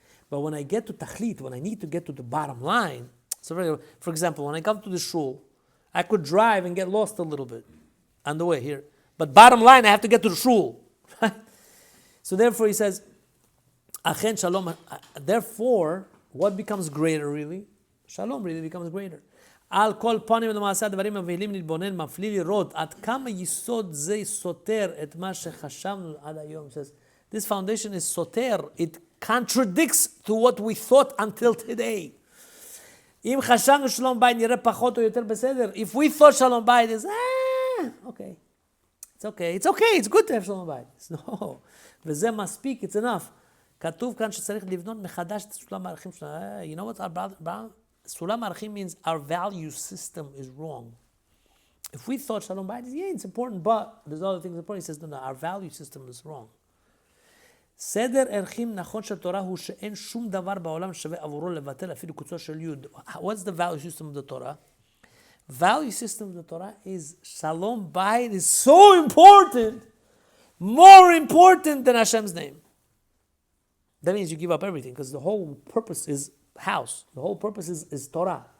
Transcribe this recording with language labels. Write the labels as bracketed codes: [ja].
[en] But when I get to tachlit, when I need to get to the bottom line, so for example, when I come to the shul, I could drive and get lost a little bit on the way here. But bottom line, I have to get to the shul. So therefore he says, Achen Shalom. Therefore, what becomes greater really? Shalom really becomes greater. [he] Al kol panim למעשה הדברים מבהילים להתבונן, מפליא לראות עד כמה יסוד זה סותר את מה שחשבנו עד היום. [en] Says, this foundation is soter. It contradicts to what we thought until today. [he] אם חשבנו שלום בית נראה פחות או יותר בסדר. [en] If we thought שלום בית is, okay. It's good to have שלום בית. No. [he] וזה מספיק, [en] it's enough. [he] כתוב כאן שצריך לבנות מחדש את סולם הערכים שלנו. [en] You know what our brother? [he] סולם הערכים [en] means our value system is wrong. If we thought שלום בית is, it's important, but there's other things important. He says, no, our value system is wrong. [he] סדר ערכים נכון של תורה הוא שאין שום דבר בעולם שווה עבורו לבטל אפילו קוצו של יוד. [en] What's the value system of the Torah? Value system of the Torah is Shalom Bayit is so important, more important than Hashem's name. That means you give up everything because the whole purpose is house. The whole purpose is Torah.